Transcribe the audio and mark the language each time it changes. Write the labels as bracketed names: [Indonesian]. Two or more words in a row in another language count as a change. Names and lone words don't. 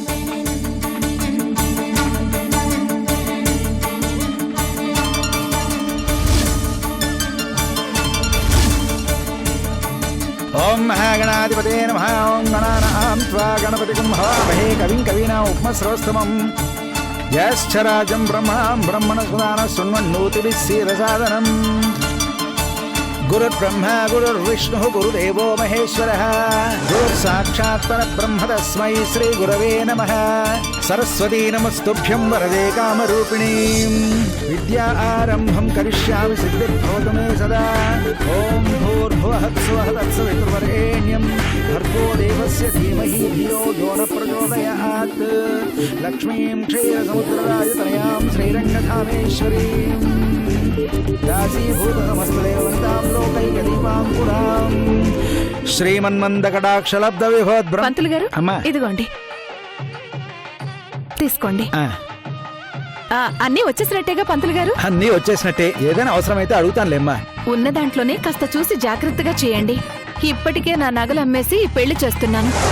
[Sanskrit] ఓం మహాగణాధిపతే నమః. ఓం గణానాం త్వా గణపతిం హవామహే కవిం కవీనాం ఉపమశ్రవస్తమం. యశ్చరాజం బ్రహ్మణాం బ్రహ్మణస్పదాన శృణ్వన్నోతిభిः सीदसादनम्. गुरुर्ब्रह्मा गुरुर्विष्णुः गुरुदेवो महेश्वरः. गुरुर्साक्षात् परब्रह्म तस्मै श्रीगुरवे नमः. सरस्वती नमस्तुभ्यं वरदे कामरूपिणीं. विद्या आरम्भं करिष्यामि सिद्धिर्भवतु मे सदा. ॐ भूर्भुवः स्वः तत्सवितुर्वरेण्यं भर्गो देवस्य धीमहि धियो यो न प्रचोदयात्. लक्ष्मीं क्षीरसमुद्रराजतनयां श्रीरङ्गधामेश्वरीं दासीभूतनमस्तदेववनितां लोकैकदीपां पुरां శ్రీమన్మందకటాక్షలబ్ధ విభోద్బ్రహ్మ. [Telugu] పంతులు గారు, అమ్మా ఇదిగోండి. తీసుకోండి. ఆ, అన్నీ వచ్చేసినట్టేగా పంతులు గారు? అన్నీ వచ్చేసినట్టే. ఏదైనా అవసరమైతే అడుగుతానులేమ్మా. ఉన్న దాంట్లోనే కాస్త చూసి జాగ్రత్తగా చేయండి. ఇప్పటికే నా నగలు అమ్మేసి పెళ్లి చేస్తున్నాను.